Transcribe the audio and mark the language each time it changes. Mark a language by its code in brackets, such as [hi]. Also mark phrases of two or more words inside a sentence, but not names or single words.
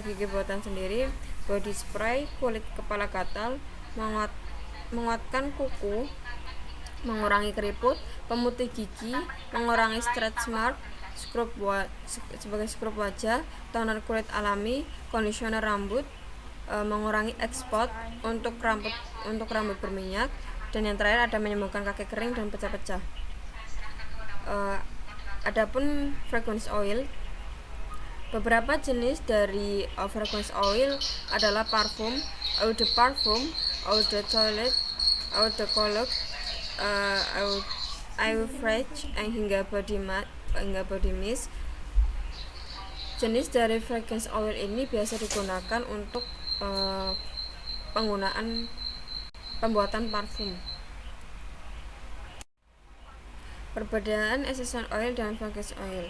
[id] gigi buatan sendiri, [en] body spray, [id] kulit kepala gatal, menguatkan kuku, mengurangi keriput, pemutih gigi, mengurangi [en] stretch mark, [id] sebagai scrub wajah, toner kulit alami, conditioner rambut, mengurangi export untuk rambut berminyak, dan yang terakhir ada menyembuhkan kaki kering dan pecah-pecah. Adapun [en] fragrance oil, [id] beberapa jenis dari [en] fragrance oil [id] adalah parfum, [fr] eau de parfum, eau de toilette, eau de cologne, eau fraîche, [id] hingga [en] body mist. [id] Jenis dari [en] fragrance oil [id] ini biasa digunakan untuk pembuatan parfum. Perbedaan [en] essential oil [id] dan [en] fragrance oil.